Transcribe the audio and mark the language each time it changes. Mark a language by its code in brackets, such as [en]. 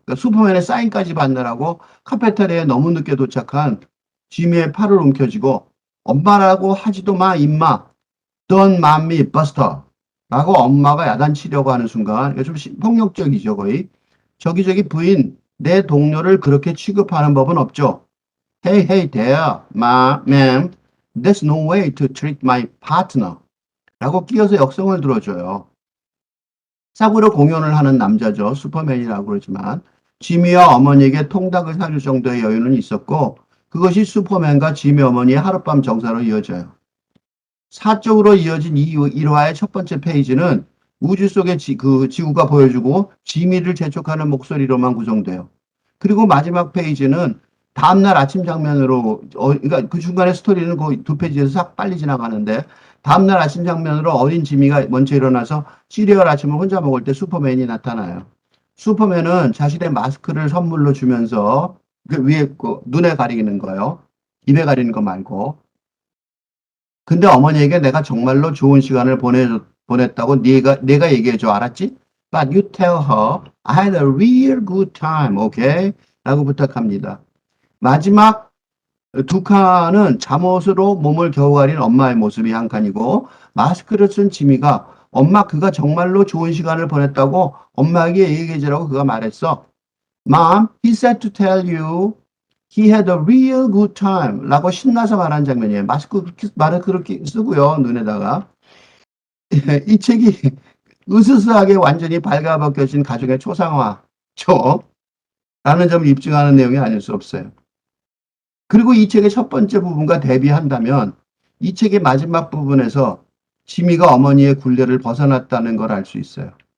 [ko] 그러니까 슈퍼맨의 사인까지 받느라고 카페테리아에 너무 늦게 도착한 지미의 팔을 움켜쥐고 엄마라고 하지도 마 임마 [en] Don't mind me buster [ko] 라고 엄마가 야단치려고 하는 순간 이게 좀 폭력적이죠 거의. 저기 부인 내 동료를 그렇게 취급하는 법은 없죠. [en] Hey hey there ma'am there's no way to treat my partner [ko] 라고 끼어서 역성을 들어줘요. 싸구려 공연을 하는 남자죠. 슈퍼맨이라고 그러지만 지미와 어머니에게 통닭을 사줄 정도의 여유는 있었고 그것이 슈퍼맨과 지미 어머니의 하룻밤 정사로 이어져요. 사적으로 이어진 이 일화의 첫 번째 페이지는 우주 속의 그 지구가 보여주고 지미를 재촉하는 목소리로만 구성돼요. 그리고 마지막 페이지는 다음날 아침 장면으로 그러니까 그 중간에 스토리는 거의 2페이지에서 싹 빨리 지나가는데 다음날 아침 장면으로 어린 지미가 먼저 일어나서 시리얼 아침을 혼자 먹을 때 슈퍼맨이 나타나요. 슈퍼맨은 자신의 마스크를 선물로 주면서 그 위에 눈에 가리는 거요. 입에 가리는 거 말고. 근데 어머니에게 내가 정말로 좋은 시간을 보냈다고 내가 얘기해줘. 알았지? [en] But you tell her I had a real good time. Okay? [ko] 라고 부탁합니다. 마지막 두 칸은 잠옷으로 몸을 겨우 가린 엄마의 모습이 한 칸이고 마스크를 쓴 지미가 엄마 그가 정말로 좋은 시간을 보냈다고 엄마에게 얘기해주라고 그가 말했어. [en] Mom, he said to tell you he had a real good time [ko] 라고 신나서 말한 장면이에요. 말을 그렇게 쓰고요. 눈에다가. 이 책이 으스스하게 완전히 발가벗겨진 가족의 초상화죠. 라는 점을 입증하는 내용이 아닐 수 없어요. 그리고 이 책의 첫 번째 부분과 대비한다면 이 책의 마지막 부분에서 지미가 어머니의 굴레를 벗어났다는 걸 알 수 있어요.